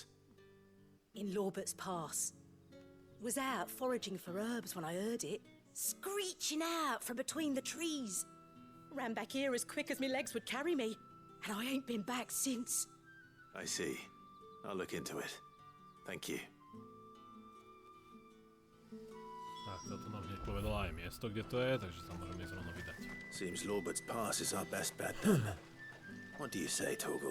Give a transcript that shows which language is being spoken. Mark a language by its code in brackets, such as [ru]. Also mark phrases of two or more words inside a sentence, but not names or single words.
[en] In Lorbert's Pass. Was out foraging for herbs when I heard it, screeching out from between the trees. Ran back here as quick as my legs would carry me, and I ain't been back since. I see. I'll look into it. Thank you. [sk] Tak, toto nám hneď povedala aj miesto, kde to je, takže sa môžeme ísť rovno vydať. [en] Seems Lorbert's Pass is our best bet then. What do you say, Torgal?